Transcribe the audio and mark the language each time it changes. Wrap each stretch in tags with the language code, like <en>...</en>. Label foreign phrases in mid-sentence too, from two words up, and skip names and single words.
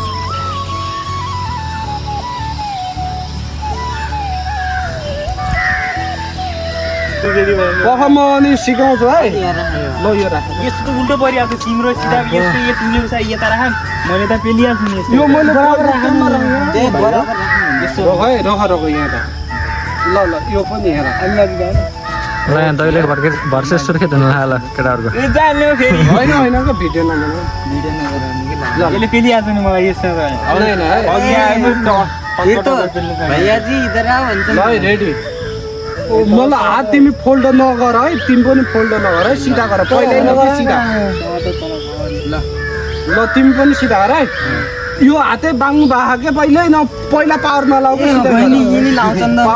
<ne>म अनि सिकाउँछु है। ल यो राख। यस्तो त उल्टो परिहाल्छ तिम्रो सिधा यस्तो यो तिमीले उसा यता राख। मैले त पेलिहाल्छु नि यस्तो। यो मैले बराबर राख्नु त्यही बराबर यस्तो रख है। रख यहाँ त। ल यो पनि हेर। ल यहाँ दैले भर्सेस सुर्खेत हुनु लाग्यो केटाहरूको। ए जान्यो फेरि। होइन को भिडियो नबनाऊ। ल यसले पेलिहाल्छ नि मलाई यस्तो त। आउँदैन है। अघि आएको</ne> <hi>ये तो भैया जी इधर आओ भन्छ।</hi> <ne>ल रेडी। मलाई हात तिमी फोल्ड नगर है। तिमी पनि फोल्ड नगर है। सिधा गर। पहिल्यै नगर सिधा। ल तिमी पनि सिधा गर है। यो हातै बाङ्गु बाहा के पहिल्यै न। पहिला पावर नलाऊ के सिधा बहिनी यिनी लाउँछन् त।</ne>